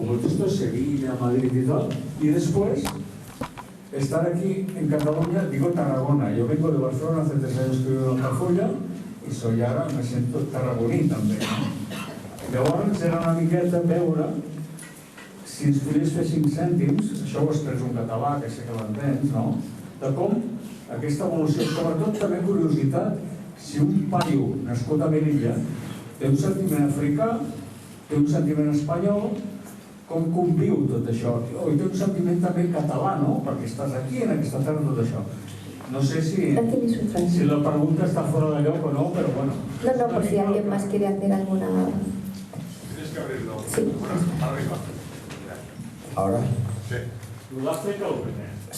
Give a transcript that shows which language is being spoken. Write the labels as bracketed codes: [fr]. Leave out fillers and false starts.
[es] Como el resto de Sevilla, Madrid y tal, y después estar aquí en Cataluña, digo Tarragona. Yo vengo de Barcelona, hace 3 años que vivo en Altafulla, [ca] i soy ara, [es] me siento tarragoní també. [ca] Llavors era una miqueta veure si ens podies fer 5 cèntims, això ho has pres un català, que sé que l'entens, no? De com aquesta evolució, sobretot també curiositat, si un paio nascut a Melilla té un sentiment africà, té un sentiment espanyol, com conviu tot això? O té un sentiment també català, no? Perquè estàs aquí, en aquesta terra, tot això. [es] No sé si la pregunta está fuera de lloc o no, pero bueno. No, por si alguien más quiere hacer alguna... Tienes que abrirlo. Sí. Arriba. ¿Ahora? Sí. Sudáfrica o primer.